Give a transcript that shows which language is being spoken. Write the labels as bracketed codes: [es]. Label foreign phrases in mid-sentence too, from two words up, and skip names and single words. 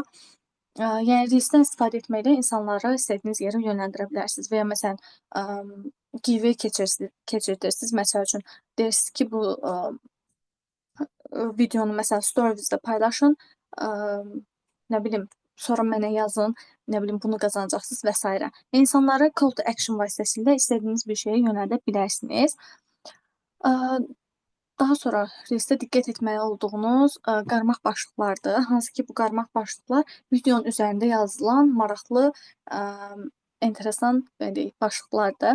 [az] Yəni reelsdən istifadə etməklə insanları istədiyiniz yerə yönləndirə bilərsiniz və ya məsələn, giveaway keçirirsiniz. Məsəl üçün, deyirsiniz ki, bu videonu məsələn stories-də paylaşın, nə bilim, sonra mənə yazın, nə bilim, bunu qazanacaqsınız və s. İnsanları [en] call to action [az] vasitəsilə istədiyiniz bir şeyə yönəldə bilərsiniz. Daha sonra reelsdə diqqət etməli olduğunuz qarmaq başlıqlardır. Hansı ki, bu qarmaq başlıqlar videonun üzərində yazılan maraqlı, enteresan başlıqlardır.